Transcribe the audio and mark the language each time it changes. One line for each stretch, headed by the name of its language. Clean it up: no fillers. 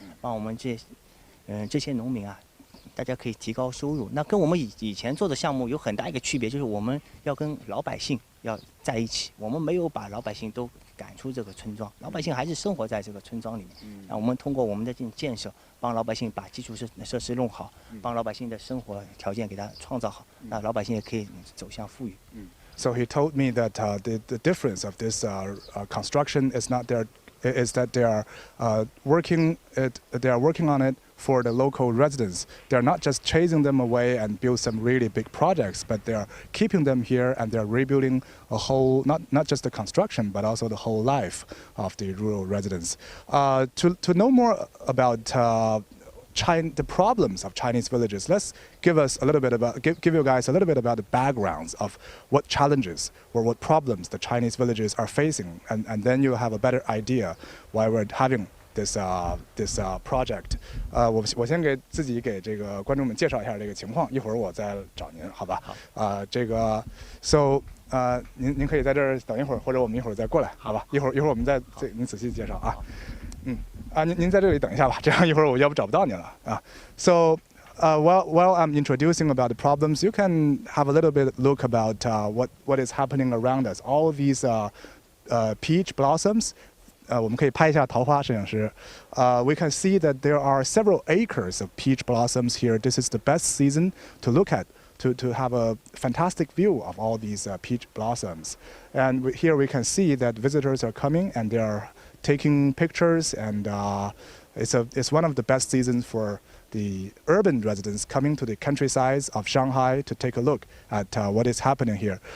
Chinese: 帮我们这些农民啊，大家可以提高收入。那跟我们以前做的项目有很大一个区别，就是我们要跟老百姓要在一起，我们没有把老百姓都赶出这个村庄，老百姓还是生活在这个村庄里面。那我们通过我们的建设，帮老百姓把基础设施弄好，帮老百姓的生活条件给他创造好，那老百姓也可以走向富裕。
English: So he told me that the difference of this construction is not there, is that they are working on it for the local residents. They are not just chasing them away and build some really big projects, but they are keeping them here and they are rebuilding a whole, not just the construction, but also the whole life of the rural residents. To know more about the problems of Chinese villages, let's give you guys a little bit about the backgrounds of what challenges or what problems the Chinese villages are facing, and then you'll have a better idea why we're having this project.
Chinese: 我先给自己给这个观众们介绍一下这个情况，一会儿我再找您，好吧？好。 So 您可以在这儿等一会儿，或者我们一会儿再过来，好吧？一会儿我们再您仔细介绍啊。您在这里等一下吧，这样一会儿我要不找不到您了啊。
English: So while I'm introducing about the problems, you can have a little bit look about what is happening around us. All of these peach blossoms.
Chinese: 我们可以拍一下桃花，摄影师。
English: We can see that there are several acres of peach blossoms here. This is the best season to look at, to have a fantastic view of all these peach blossoms. And here we can see that visitors are coming and they are taking pictures, and it's one of the best seasons for the urban residents coming to the countryside of Shanghai to take a look at what is happening here.